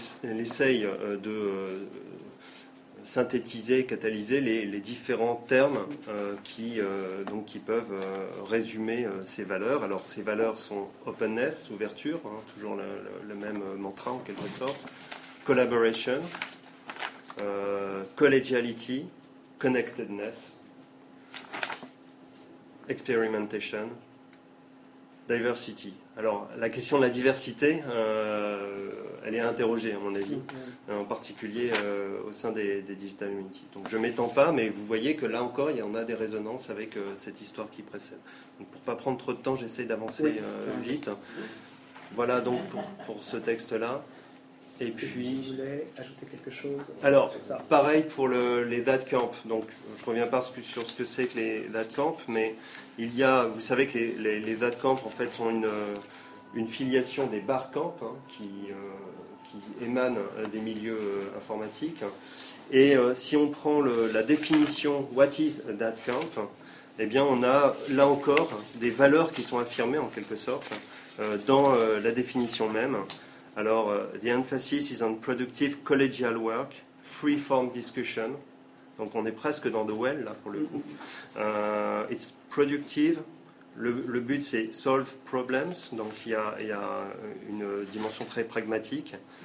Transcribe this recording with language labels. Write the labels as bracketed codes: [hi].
[fr] Elle essaye de synthétiser, catalyser les différents termes qui peuvent résumer ces valeurs. Alors, ces valeurs sont openness, ouverture, hein, toujours le même mantra en quelque sorte, [en] collaboration, collegiality, connectedness, experimentation, diversity. [fr] Alors, la question de la diversité, elle est interrogée, à mon avis, en particulier au sein des Digital Humanities. Donc, je ne m'étends pas, mais vous voyez que là encore, il y en a des résonances avec cette histoire qui précède. Donc, pour ne pas prendre trop de temps, j'essaye d'avancer vite. Voilà donc pour ce texte-là. Et puis, si vous voulez ajouter quelque chose. Alors, sur ça. Pareil pour les Dat Camp. Donc, je ne reviens pas sur ce que c'est que les Dat Camp, mais il y a, vous savez que les Dat Camp, en fait, sont une filiation des Bar Camp, hein, qui émanent des milieux informatiques. Et si on prend la définition « [en] What is a Dat Camp ?», [fr] eh bien, on a, là encore, des valeurs qui sont affirmées, en quelque sorte, dans la définition même. [en] Alors, the emphasis is on productive collegial work, free-form discussion. [fr] Donc, on est presque dans The Well, là, pour le coup. [en] It's productive. [fr] Le but, c'est [en] solve problems. [fr] Donc, il y a une dimension très pragmatique.